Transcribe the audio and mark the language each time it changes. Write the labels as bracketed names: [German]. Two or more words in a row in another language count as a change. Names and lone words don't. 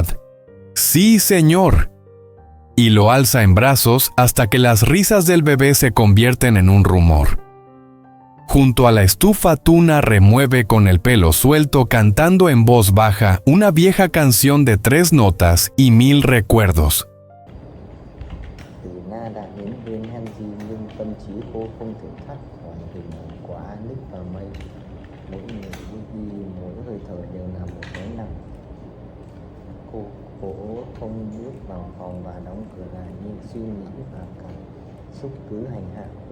[Spanish] «Sí, señor», y lo alza en brazos hasta que las risas del bebé se convierten en un rumor. Junto a la estufa, Tuna remueve con el pelo suelto cantando en voz baja una vieja canción de 3 notas y 1000 recuerdos. [Vietnamese] Từ Na đã đến bên Henry nhưng tâm trí cô không thể thoát khỏi hình ảnh của Alex và May. Mỗi người bước đi, mỗi hơi thở đều là một gánh nặng. Cô cố không bước vào phòng và đóng cửa lại, nhưng suy nghĩ và cảm xúc cứ hành hạ cô.